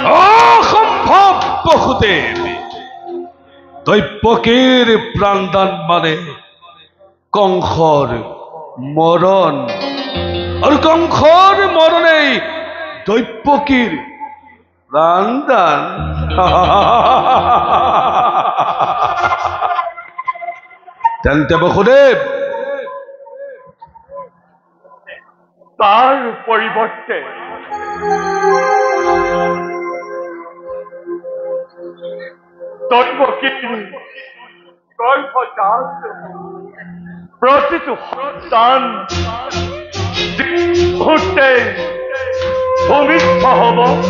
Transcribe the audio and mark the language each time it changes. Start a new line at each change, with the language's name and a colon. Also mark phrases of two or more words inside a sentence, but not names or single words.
Assamese: অসম্ভৱ বহুদেৱ দৈপকীৰ প্ৰাণদান মানে কংসৰ মৰণ আৰু কংসৰ মৰণেই দৈপকীৰ প্ৰাণদান তেন্তে বসুদেৱ তার পরিবর্তে দৈবকীর গর্ভজাত প্রতিটি সন্তান যে মুহূর্তে ভূমিষ্ঠ হব